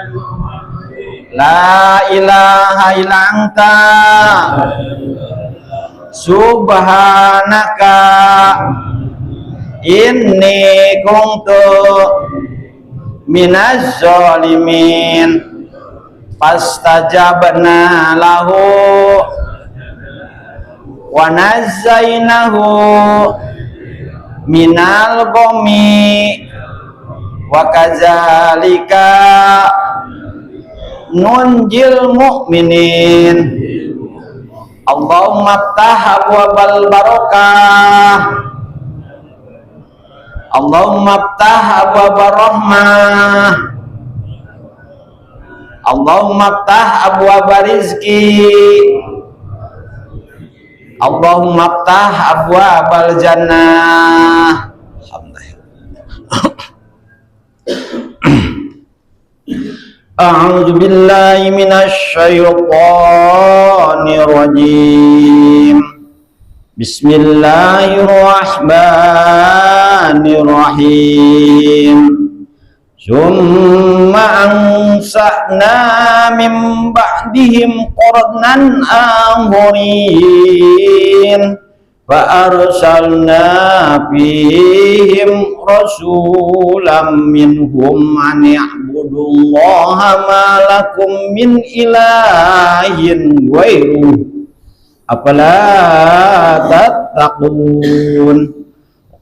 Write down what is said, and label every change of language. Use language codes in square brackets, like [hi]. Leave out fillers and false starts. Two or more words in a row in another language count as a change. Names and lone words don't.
[ar] لا إله إلا أنت سبحانك إني كنت من الظالمين. فاستجبنا له ونجيناه من الغم وكذلك ننجي المؤمنين. اللهم افتح أبواب البركة، اللهم افتح أبواب الرحمة، اللهم افتح أبواب الرزق، اللهم افتح أبواب الجنة. أعوذ بالله من الشيطان الرجيم. بسم الله الرحمن الرحيم. ثم أنشأنا من بعدهم قرنا آخرين فأرسلنا فيهم رسولا منهم أن اعبدوا الله ما لكم من إله غيره أفلا تتقون.